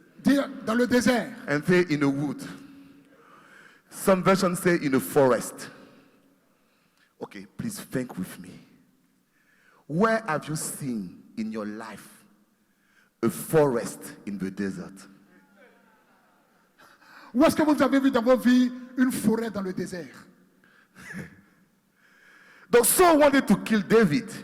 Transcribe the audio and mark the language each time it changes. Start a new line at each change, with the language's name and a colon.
French: Dis dans le désert.
English: And say in a wood. Some versions say in a forest. Okay, please think with me. Where have you seen in your life a forest in the desert?
French: Où est-ce que vous avez vu dans vos vies une forêt dans le désert?
English: The Saul wanted to kill David,